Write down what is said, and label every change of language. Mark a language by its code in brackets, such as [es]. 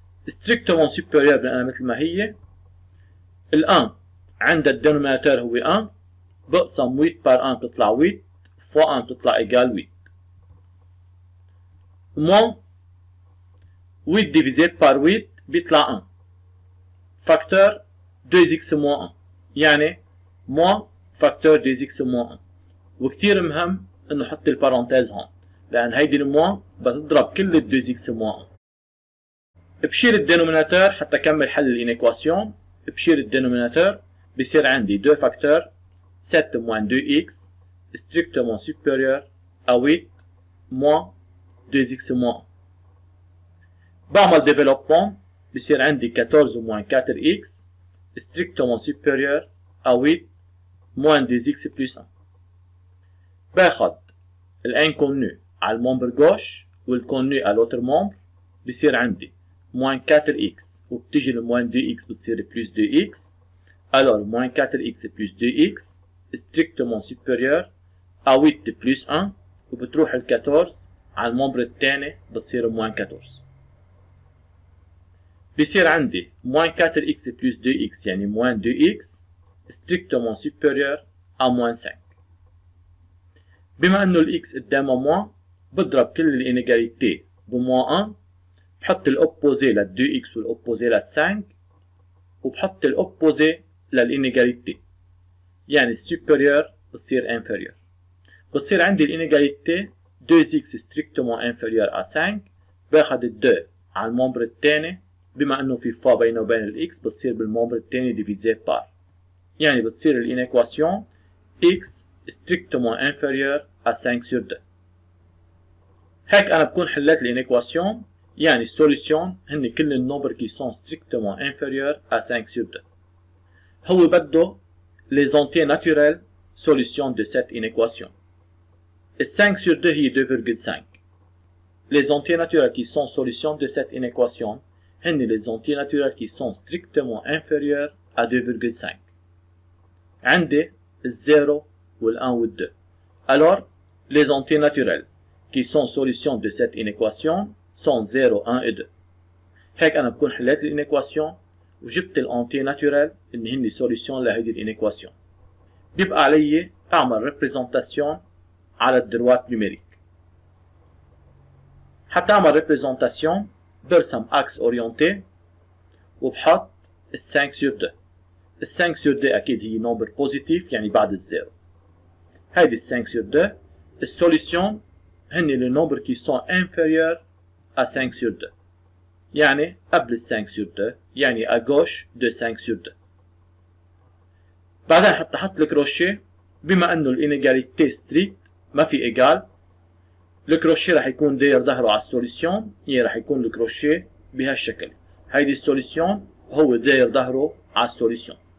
[fr] strictement supérieur [ar] انا مثل ما هي ال1 عند الدينوميناتور هو 1 بقسم 8 بار 1 بتطلع 8 فوا 1 بتطلع ايجال 8 [fr] moins 8 divisé par 8 [ar] بيطلع 1 فاكتور 2x moins 1 يعني moins فاكتور 2x moins 1 وكتير مهم انه حط البارونتيز هون، لان هيدي الموان بتضرب كل ال 2 اكس موان 1. بشيل الدينوميناتور حتى كمل حل الانيكواسيون. بشيل الدينوميناتور بصير عندي [fr] 2 فاكتور 7 moins 2x strictement supérieur à 8 moins 2x moins 1. [ar] بعمل [fr] développement [ar] بصير عندي [fr] 14 moins 4x strictement supérieur à 8 moins 2x plus 1. باخد الانكونو على الممبر جوش والكونو على l'autre membre بصير عندي moins 4x وبتيجي ال moins 2x بتصير plus 2x. alors moins 4x plus 2x strictement supérieur à 8 plus 1 [ar] وبتروح ال 14 على الممبر الثاني بتصير [fr] moins 14. [ar] بصير عندي moins 4x plus 2x يعني moins 2x strictement supérieur à moins 5. بما انه الاكس قدامها موان بضرب كل الانيجاليتي بموان 1، بحط الاوبوزي لل 2x والاوبوزي لل 5 وبحط الاوبوزي للانيجاليتي، يعني السوبيريور بتصير انفيريور. بتصير عندي الانيجاليتي 2x ستريكتومون انفيريور على 5. باخد ال 2 على الممبر الثاني، بما انه في فا بينه وبين الاكس بتصير بالممبر الثاني ديفيزي بار، يعني بتصير الانيكواسيون [fr] x strictement inférieur à 5 sur 2. [ar] هيك انا بكون حليت الانيكواسيون، يعني السوليسيون هن كل النمبر [fr] qui sont strictement inférieurs à 5 sur 2. [ar] هو بده [fr] les entiers naturels solution de cette inéquation. [ar] ال 5 sur 2 هي 2,5. [fr] Les entiers naturels qui sont solution de cette inéquation [ar] هن [fr] les entiers naturels qui sont strictement inférieurs à 2,5. [ar] عندي الزيرو وال 1 وال 2. [fr] Alors, les entiers naturels qui sont solution de cette inéquation sont 0, 1 et 2. [ar] هيك أنا بكون حليت الانيكواسيون وجبت الانتي ناتورال اللي هن سوليسيون لهيدي الانيكواسيون. بيبقى علي أعمل ريبريزونتاسيون على الدروات نيميريك. حتى أعمل ريبريزونتاسيون برسم أكس أورينتي وبحط ال 5 sur 2. ال 5 sur 2 أكيد هي نمبر بوزيتيف يعني بعد الزيرو. هيدي ال 5 sur 2. السوليسيون هن [fr] les nombres qui sont inférieurs à 5 sur 2. [ar] يعني قبل ال [fr] 5 sur 2 يعني à gauche de 5 sur 2. [ar] بعدين حتى احط الكروشيه، بما انه الانيجاليتي ستريكت ما في ايجال، الكروشيه رح يكون داير ظهره على السوليسيون، يعني رح يكون الكروشيه بهالشكل. هيدي السوليسيون هو داير ظهره على السوليسيون.